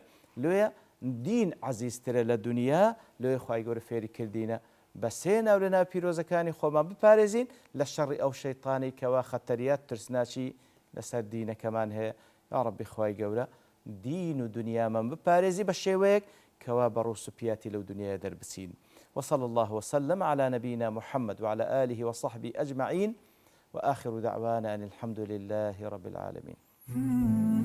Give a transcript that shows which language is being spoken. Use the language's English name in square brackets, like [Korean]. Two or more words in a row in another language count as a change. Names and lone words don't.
[Central Kurdish] لێە دین عەزیزترە لە دنیا لێ خوای گەورە فێری کردینە بە سێ ناو لە ناو پیرۆزەکانی خۆمان بپارێزین لە شەڕی ئەو شەیطانی کەوا خەتەریات ترسناچی لەسەر دینەکەمان هەیە یا ڕەبی خوای گەورە دین و دنیامان بپارێزی بە شێوەیەک کەوا بەڕوو سوپیاتی لەو دنیای دەربچین [Arabic] وصلى الله وسلم على نبينا محمد وعلى آله وصحبه أجمعين وآخر دعوانا أن الحمد لله رب العالمين